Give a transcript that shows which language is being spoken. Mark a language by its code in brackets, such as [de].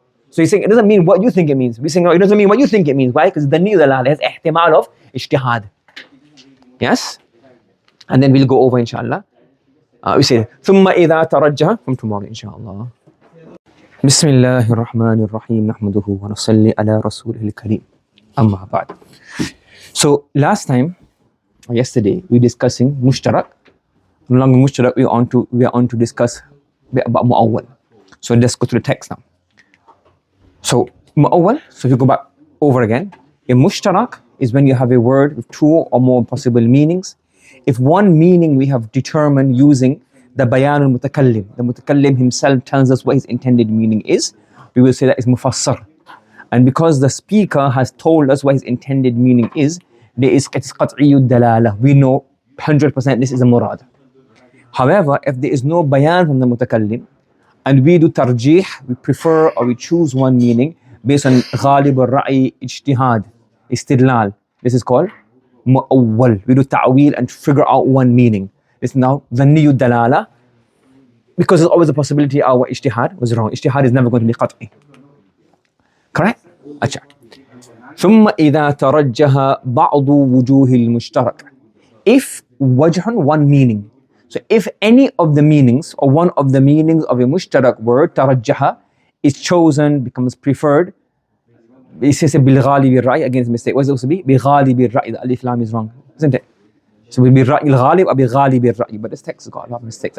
[en] So he's saying, it doesn't mean what you think it means. We're saying, no, it doesn't mean what you think it means. Why? Because the niyud dalala has ihtimal of ijtihad. Yes? And then we'll go over, inshallah. We say, [ar] ثُمَّ إِذَا تَرَجَّهَ, [en] from tomorrow, inshallah. [ar] بسم الله الرحمن الرحيم نحمده ونصلي على رسوله الكريم أما بعد. [en] So last time, or yesterday, we were discussing mushtarak. No longer mushtarak, we are on to discuss a bit about mu'awwal. So let's go to the text now. So mu'awwal, so if you go back over again, a mushtarak is when you have a word with 2 or more possible meanings. If one meaning we have determined using the bayan al-mutakallim, the mutakallim himself tells us what his intended meaning is, we will say that is mufassar. And because the speaker has told us what his intended meaning is, it's qat'iyud dalala. We know 100% this is a murad. However, if there is no bayan from the mutakallim, and we do tarjih, we prefer or we choose one meaning based on ghalib al-ra'i, ijtihad, istidlal, this is called mu'awwal. We do ta'wil and figure out one meaning. This is now dhanniyud dalala, because there's always a possibility our ijtihad was wrong. Ijtihad is never going to be qat'i. Correct? Achha. [ar] ثم إذا ترجح بعض وجوه المشترك. [en] If wajhan, one meaning. So if any of the meanings or one of the meanings of a mushtarak word, tarajjaha, is chosen, becomes preferred. It says bil ghalibi ra'i, against mistake. What does it also be? Bi ghalibi ra'i, the alif lam is wrong. isn't it? So we'll be Ra'yi al-Ghalib or be Ghalib al-Ra'yi. But this text has got a lot of mistakes.